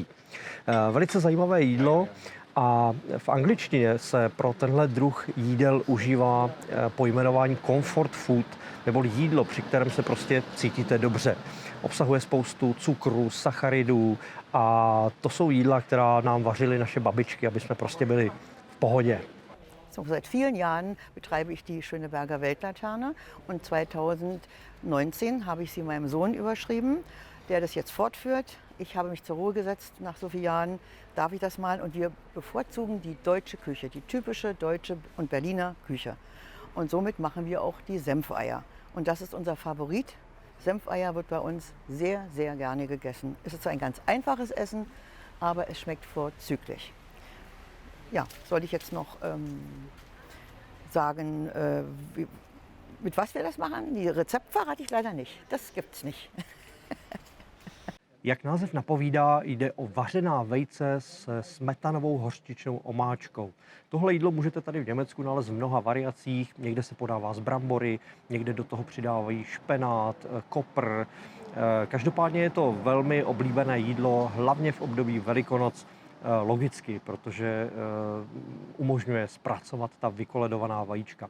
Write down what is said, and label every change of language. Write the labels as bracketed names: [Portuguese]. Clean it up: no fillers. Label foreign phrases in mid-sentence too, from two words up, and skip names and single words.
[Czech] Velice zajímavé jídlo a v angličtině se pro tenhle druh jídel užívá pojmenování [English] comfort food, [Czech] nebo jídlo, při kterém se prostě cítíte dobře. Obsahuje spoustu cukru, sacharidů a to jsou jídla, která nám vařily naše babičky, aby jsme prostě byli v pohodě. [German] So, seit vielen Jahren betreibe ich die Schöneberger Weltlaterne und 2019 habe ich sie meinem Sohn überschrieben, der das jetzt fortführt. Ich habe mich zur Ruhe gesetzt nach so vielen Jahren, darf ich das mal? Und wir bevorzugen die deutsche Küche, die typische deutsche und Berliner Küche. Und somit machen wir auch die Senfeier. Und das ist unser Favorit. Senfeier wird bei uns sehr, sehr gerne gegessen. Es ist zwar ein ganz einfaches Essen, aber es schmeckt vorzüglich. Ja, soll ich jetzt noch sagen, mit was wir das machen? Die Rezept verrate ich leider nicht. Das gibt's nicht. [Czech] Jak název napovídá, jde o vařená vejce s smetanovou hořčičnou omáčkou. Tohle jídlo můžete tady v Německu nalézt v mnoha variacích. Někde se podává z brambory, někde do toho přidávají špenát, kopr. Každopádně je to velmi oblíbené jídlo, hlavně v období Velikonoc, logicky, protože umožňuje zpracovat ta vykoledovaná vajíčka.